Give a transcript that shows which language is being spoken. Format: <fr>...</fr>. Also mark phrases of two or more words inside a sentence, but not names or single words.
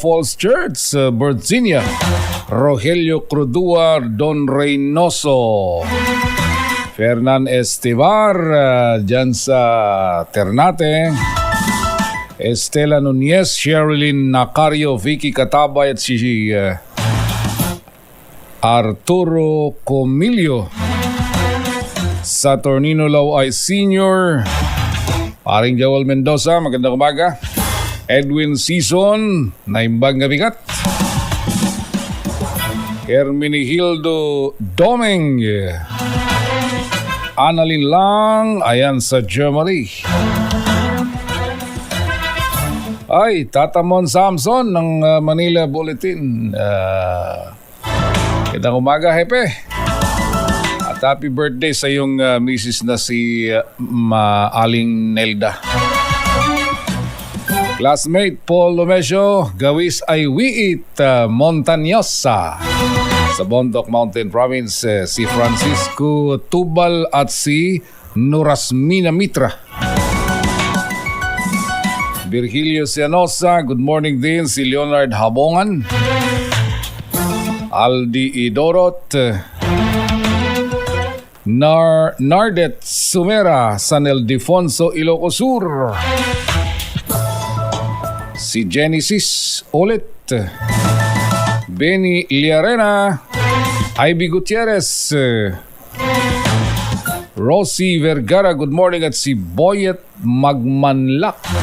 <tl>Falls Church, Virginia, Rogelio Crudua, Don Reynoso, Fernan Estevar dyan sa Ternate, Estela Nunez, Sherilyn Nacario, Vicky Katabay at si Arturo Comilio, Saturnino Laway Sr., Paring Joel Mendoza, magandang umaga.</tl> <ilo>Edwin Sison, naimbang gabigat.</ilo> <tl>Hermenegildo Doming, Annalyn Lang, ayan sa Germany. Ay, Tatamon Samson ng Manila Bulletin. Magandang umaga, Hepe. Happy birthday sa iyong misis na si Aling Nelda. Classmate Paul Lomesio,</tl> <kne>Gawis ay Wiit</kne> <tl>Montañosa sa Bondoc Mountain Province, si Francisco Tubal at si Nurasmina Mitra. Virgilio Cianosa,</tl> <en>good morning</en> <tl>din. Si Leonard Habongan, Aldi Idorot, Nardet Sumera, San Ildefonso, Ilocos Sur. Si Genesis ulit, Benny Liarena, Ivy Gutierrez, Rosie Vergara,</tl> <en>good morning,</en> <tl>at si Boyet Magmanlak.</tl>